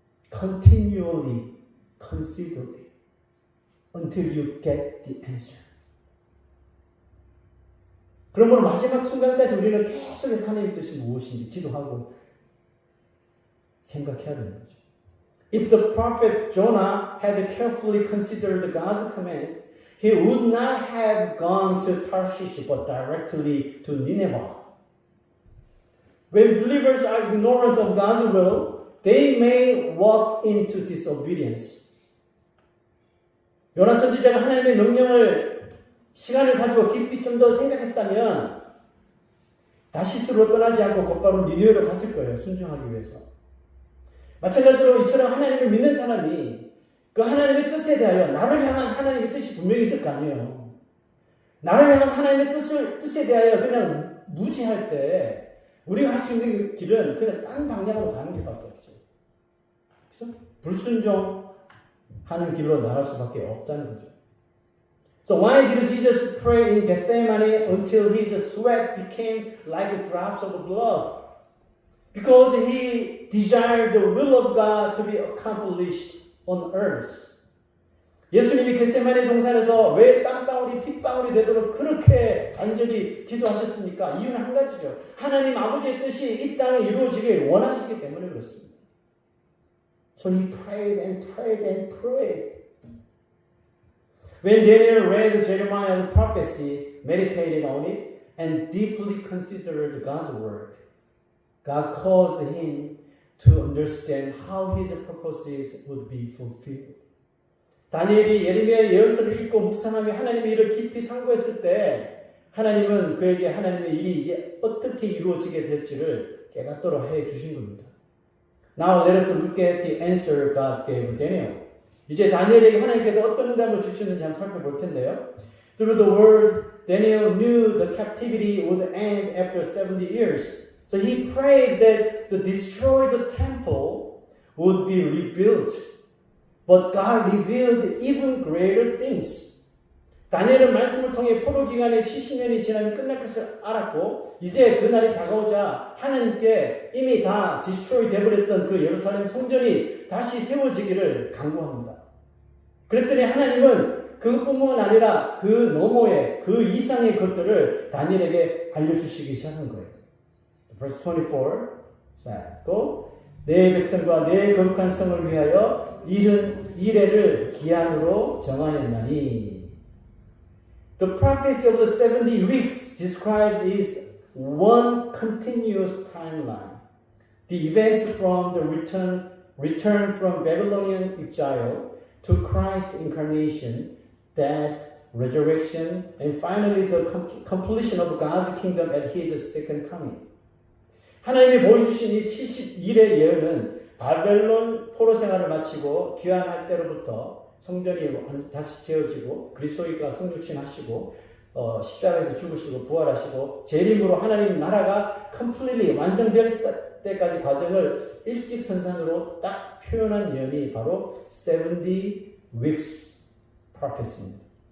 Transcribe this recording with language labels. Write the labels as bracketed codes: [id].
[en] Continually consider it until you get the answer. [ko] 그러므로 마지막 순간까지 우리는 계속해서 하나님의 뜻이 무엇인지 기도하고 생각해야 되는 거죠. [en] If the prophet Jonah had carefully considered God's command, he would not have gone to Tarshish but directly to Nineveh. When believers are ignorant of God's will, they may walk into disobedience. [ko] 요나 선지자가 하나님의 명령을 시간을 가지고 깊이 좀 더 생각했다면 다시스로 떠나지 않고 곧바로 니느웨로 갔을 거예요. 순종하기 위해서. 마찬가지로 이처럼 하나님을 믿는 사람이 그 하나님의 뜻에 대하여 나를 향한 하나님의 뜻이 분명히 있을 거 아니에요. 나를 향한 하나님의 뜻에 대하여 그냥 무지할 때 우리가 할 수 있는 길은 그냥 딴 방향으로 가는 길밖에 없어요. 그렇죠? 불순종하는 길로 나갈 수밖에 없다는 거죠. [en] So why did Jesus pray in Gethsemane until his sweat became like drops of blood? Because he desired the will of God to be accomplished on earth. [ko] 예수님이 겟세마네 동산에서 왜 땀방울이 핏방울이 되도록 그렇게 간절히 기도하셨습니까? 이유는 한 가지죠. 하나님 아버지의 뜻이 이 땅에 이루어지길 원하셨기 때문에 그렇습니다. [en] So he prayed and prayed and prayed. When Daniel read Jeremiah's prophecy, meditated on it, and deeply considered God's work, God caused him to understand how his purposes would be fulfilled. [ko] 다니엘이 예레미야의 예언서를 읽고 묵상하며 하나님의 일을 깊이 상고했을 때 하나님은 그에게 하나님의 일이 이제 어떻게 이루어지게 될지를 깨닫도록 해 주신 겁니다. [en] Now let us look at the answer God gave Daniel. [ko] 이제 다니엘에게 하나님께서 어떤 응답을 주셨는지 한번 살펴볼 텐데요. [en] Through the word, Daniel knew the captivity would end after 70 years. So he prayed that the destroyed temple would be rebuilt. But God revealed even greater things. [ko] 다니엘은 말씀을 통해 포로 기간의 70년이 지나면 끝날 것을 알았고 이제 그날이 다가오자 하나님께 이미 다 디스트로이 되어버렸던 그 예루살렘 성전이 다시 세워지기를 간구합니다. 그랬더니 하나님은 그것뿐만 아니라 그 너머의 그 이상의 것들을 다니엘에게 알려주시기 시작한 거예요. [en] Verse 24 [ko] 또 내 백성과 내 거룩한 성을 위하여 이래를 기한으로 정하였나니 [en] The prophecy of the 70 weeks describes is one continuous timeline. The events from the return from Babylonian exile to Christ's incarnation, death, resurrection, and finally the completion of God's kingdom at His second coming. [ko] 하나님이 보여주신 이 70일의 예언은 바벨론 포로 생활을 마치고 귀환할 때로부터 성전이 다시 지어지고 그리스도가 성육신하시고 십자가에서 죽으시고 부활하시고 재림으로 하나님 나라가 [en] completely [ko] 완성될 때까지 과정을 일직선상으로 딱 표현한 예언이 바로 [en] 70 weeks prophecy [ko] 입니다.